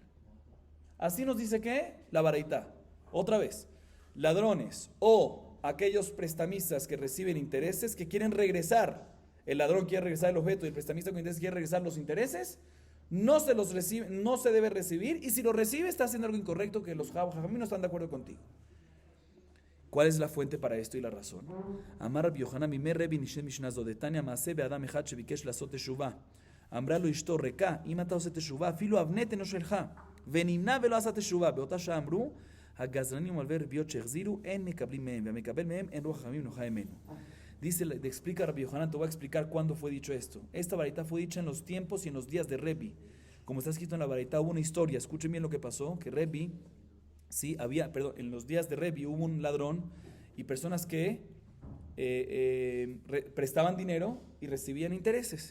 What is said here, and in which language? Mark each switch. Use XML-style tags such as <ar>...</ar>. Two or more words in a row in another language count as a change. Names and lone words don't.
<es>Así nos dice que la baraitá. Otra vez, ladrones o aquellos prestamistas que reciben intereses que quieren regresar. El ladrón quiere regresar el objeto y el prestamista con interés quiere regresar los intereses, no se los recibe, no se debe recibir, y si lo recibe está haciendo algo incorrecto que los jajamim no están de acuerdo contigo. ¿Cuál es la fuente para esto y la razón?</es> <he>אמר רבי יוחנן מימי רבי נשנית משנה זו דתניא מעשה באדם אחד שביקש לעשות תשובה. אמרה לו אשתו ריקה אם אתה עושה תשובה אפילו אבנט אינו שלך ונמנע ולא עשה תשובה באותה שעה אמרו הגזלנים ומלווה ריביות שהחזירו אין מקבלים מהם והמקבל מהם אין רוח חכמים נוחה ממנו.</he> <es>Dice, explica Rabbi Yohanan, te voy a explicar cuándo fue dicho esto. Esta baraitá fue dicha en los tiempos y en los días de Rebbi. Como está escrito en la baraitá, hubo una historia. Escuchen bien lo que pasó, que Rebbi, sí, en los días de Rebbi hubo un ladrón y personas que prestaban dinero y recibían intereses.</es>